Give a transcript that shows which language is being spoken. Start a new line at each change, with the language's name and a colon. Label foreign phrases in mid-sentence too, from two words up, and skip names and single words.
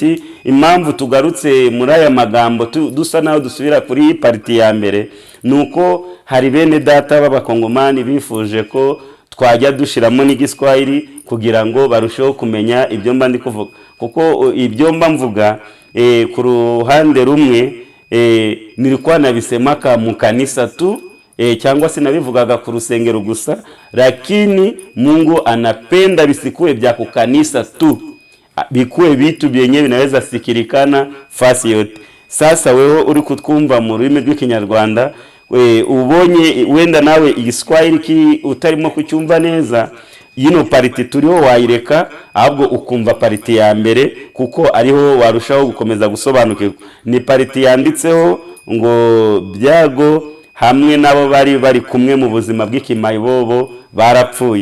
Kinyarwanda: Impamvu tugarutse muri aya magambo dusa naho dusubira kuri parti ya mbere, nuko hari bene data b'abakongomani bifuje ko twajya dushiramo n'igiswahili kugira ngo barusheho kumenya ibyo mba ndi kuvuga. Kuko ibyo mba mvuga ku ruhande rumwe
Swahili: nilikuwa nabisemaka
Kinyarwanda: mu kanisa tu, cyangwa se nabivugaga ku rusengero gusa,
Swahili: lakini Mungu anapenda bisikuwe bya ku kanisa tu, bikuwe vitu byenye binaweza sikirikana fasi yote.
Kinyarwanda: Sasa wewe uri kutwumva mu rurimi rw'ikinyarwanda, ubonye wenda nawe igiswahili ki utarimo kucyumva neza, yino pariti turiho wayireka, ahubwo ukumva pariti ya mbere, kuko ariho warushaho gukomeza gusobanukirwa. Ni pariti yanditseho ngo Byago hamwe nabo bari kumwe mu buzima bw'ikimayibobo barapfuye.